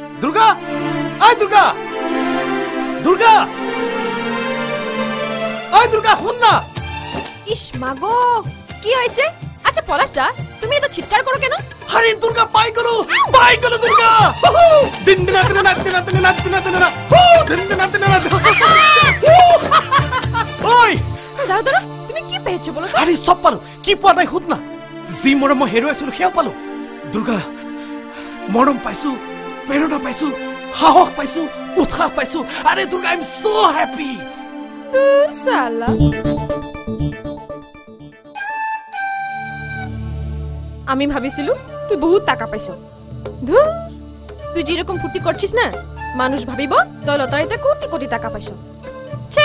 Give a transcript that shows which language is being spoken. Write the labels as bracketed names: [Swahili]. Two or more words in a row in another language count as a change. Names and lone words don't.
[Assamese] দুৰ্গা আই দুৰ্গা দুৰ্গা আই দুৰ্গা শুন না [Bangla] ইস মাগো কি হয়েছে আচ্ছা পলাশদা তুমি এত চিৎকার করো কেন [Assamese] আরে দুর্গা পাই গলো দুর্গা দিন দিন না ওই [Bangla] দাঁড়া দাঁড়া তুমি কি পেয়েছো বলো তো [Assamese] আরে সব পালো কি পোৱা নাই শুন না জি মৰম মই হেৰুৱাইছিলো সেয়া পালো দুৰ্গা মৰম পাইছো প্ৰেৰণা পাইছো সাহস পাইছো উৎসাহ পাইছো আরে দুৰ্গা [English] I am so happy [Bangla] দূর সালা আমি ভাবিছিলু তুই বহুত টাকা পাইছো ধুর তুই যেরকম ফুর্তি করছিস না মানুষ ভাবিব তুই লটারিতে কোটি কোটি টাকা পাইছো ছে